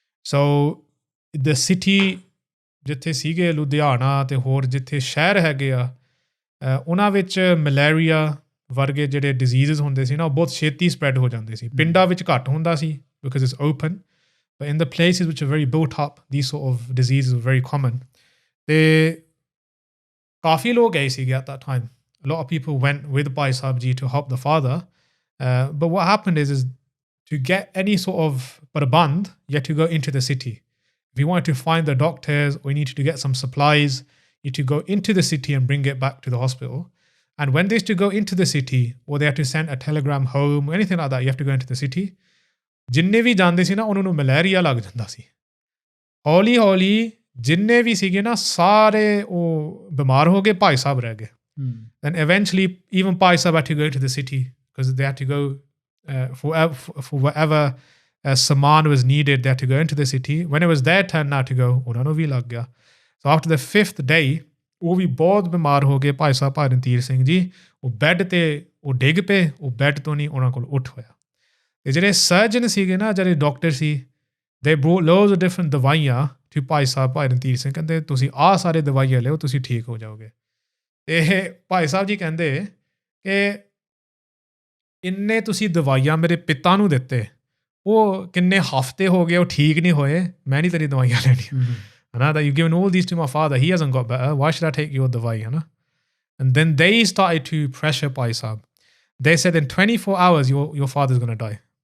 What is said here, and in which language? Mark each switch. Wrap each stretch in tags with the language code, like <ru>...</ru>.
<pa>So the city ਜਿੱਥੇ ਸੀਗੇ ਲੁਧਿਆਣਾ ਅਤੇ ਹੋਰ ਜਿੱਥੇ ਸ਼ਹਿਰ ਹੈਗੇ ਆ, ਉਹਨਾਂ ਵਿੱਚ ਮਲੇਰੀਆ ਵਰਗੇ ਜਿਹੜੇ ਡਿਜ਼ੀਜ਼ਸ ਹੁੰਦੇ ਸੀ ਨਾ, ਉਹ ਬਹੁਤ ਛੇਤੀ ਸਪਰੈਡ ਹੋ ਜਾਂਦੇ ਸੀ। ਪਿੰਡਾਂ ਵਿੱਚ ਘੱਟ ਹੁੰਦਾ ਸੀ</pa> <en>Because it's open, but in the places which are very built up, these sort of disease very common.</en> <pa>ਤੇ ਕਾਫੀ ਲੋਕ ਗਏ ਸੀਗੇ</pa> <en>at that time. A lot of people went with Bhai Sahib Ji to help the father. But what happened is to get any sort of prabandh, you had to go into the city. If you wanted to find the doctors or you needed to get some supplies, you had to go into the city and bring it back to the hospital. And when they used to go into the city, or they had to send a telegram home or anything like that, you have to go into the city.</en> <pa>ਜਿੰਨੇ ਵੀ ਜਾਂਦੇ ਸੀ ਨਾ, ਉਹਨਾਂ ਨੂੰ malaria ਲੱਗ ਜਾਂਦਾ ਸੀ। ਹੌਲੀ ਹੌਲੀ ਜਿੰਨੇ ਵੀ ਸੀਗੇ ਨਾ, ਸਾਰੇ ਉਹ ਬਿਮਾਰ ਹੋ ਗਏ, ਭਾਈ ਸਾਹਿਬ ਰਹਿ ਗਏ।</pa> <en>Then eventually even Bhai Sahib had to go to the city because they had to go for whatever saman was needed, they had to go into the city. When it was their turn now to go,</en> <pa>ਉਹਨਾਂ ਨੂੰ ਵੀ ਲੱਗ ਗਿਆ।</pa> <en>So after the 5th day,</en> <pa>ਉਹ ਵੀ ਬਹੁਤ ਬਿਮਾਰ ਹੋ ਗਏ ਭਾਈ ਸਾਹਿਬ ਭਾਈ ਰਣਧੀਰ ਸਿੰਘ ਜੀ। ਉਹ ਬੈੱਡ ਤੇ ਉਹ ਡਿੱਗ ਪਏ, ਉਹ ਬੈੱਡ ਤੋਂ ਨਹੀਂ ਉਹਨਾਂ ਕੋਲ ਉੱਠ ਹੋਇਆ। ਤੇ ਜਿਹੜੇ ਸਰਜਨ ਸੀਗੇ ਨਾ, ਜਿਹੜੇ doctor ਸੀ,</pa> <en>they brought loads of different</en> <pa>ਦਵਾਈਆਂ to ਭਾਈ ਸਾਹਿਬ ਭਾਈ ਰਣਧੀਰ ਸਿੰਘ। ਕਹਿੰਦੇ ਤੁਸੀਂ ਆਹ ਸਾਰੇ ਦਵਾਈਆਂ ਲਿਓ, ਤੁਸੀਂ ਠੀਕ ਹੋ ਜਾਓਗੇ। ਤੇ ਭਾਈ ਸਾਹਿਬ ਜੀ ਕਹਿੰਦੇ ਕਿ ਇੰਨੇ ਤੁਸੀਂ ਦਵਾਈਆਂ ਮੇਰੇ ਪਿਤਾ ਨੂੰ ਦਿੱਤੇ, ਉਹ ਕਿੰਨੇ ਹਫ਼ਤੇ ਹੋ ਗਏ ਉਹ ਠੀਕ ਨਹੀਂ ਹੋਏ, ਮੈਂ ਨਹੀਂ ਤੇਰੀ ਦਵਾਈਆਂ ਲੈਣੀਆਂ ਹੈ ਨਾ।</pa> <en>that you've given all these to my father, he hasn't got better, why should I take your ਦਵਾਈ ਹੈ ਨਾ। And then they started to pressure ਭਾਈ ਸਾਹਿਬ. They said in 24 hours your father's going to die.</en>